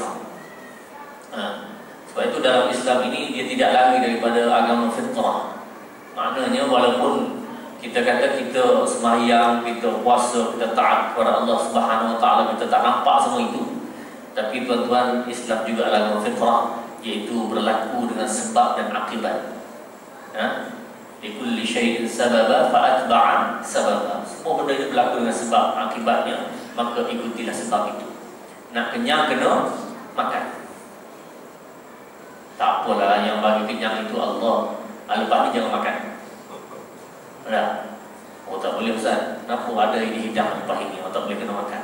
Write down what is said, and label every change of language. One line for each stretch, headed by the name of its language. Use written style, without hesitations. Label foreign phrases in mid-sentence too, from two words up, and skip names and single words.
Malay: Sebab itu dalam Islam ini dia tidak lari daripada agama fitrah. Maknanya walaupun kita kata kita sembahyang, kita puasa, kita taat kepada Allah
Arabic: سبحانه وتعالى,
Malay: kita tak nampak semua itu, tapi tuan-tuan, Islam juga agama fitrah, iaitu berlaku dengan sebab dan akibat.
Arabic: لكل شيء سببا فأتبع سببا.
Malay: Semua benda ini berlaku dengan sebab akibatnya, maka ikutilah sebab itu. Nak kenyang kena makan. Tak apalah, yang bagi kenyang itu Allah. Lepas ni jangan makan. Tak boleh Ustaz, kenapa ada ini hidang lepas ini, tak boleh kena makan.